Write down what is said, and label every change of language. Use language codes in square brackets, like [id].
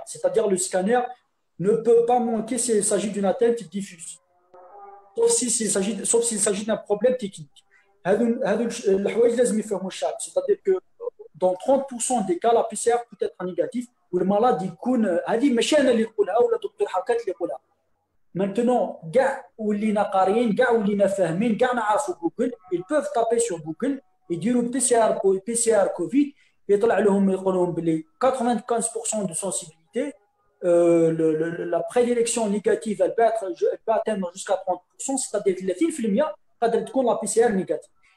[fr] C'est-à-dire le scanner ne peut pas manquer s'il s'agit d'une atteinte diffuse. Sauf s'il s'agit d'un problème technique. C'est-à-dire que dans 30% des cas, la PCR peut être négative [ar] والمرض يكون هذه ماشي انا اللي نقولها ولا دكتور حكات اللي يقولها. [fr] Maintenant, [ar] كاع ولينا قاريين كاع ولينا فاهمين كاع نعرفوا جوجل [fr] ils peuvent taper sur Google [ar] يديروا [fr] PCR Covid [ar] يطلع لهم يقول لهم بلي [fr] 95% de sensibilité la prédilection négative elle peut atteindre jusqu'à 30%, c'est-à-dire 30% [ar] قادر تكون [fr] la PCR négative.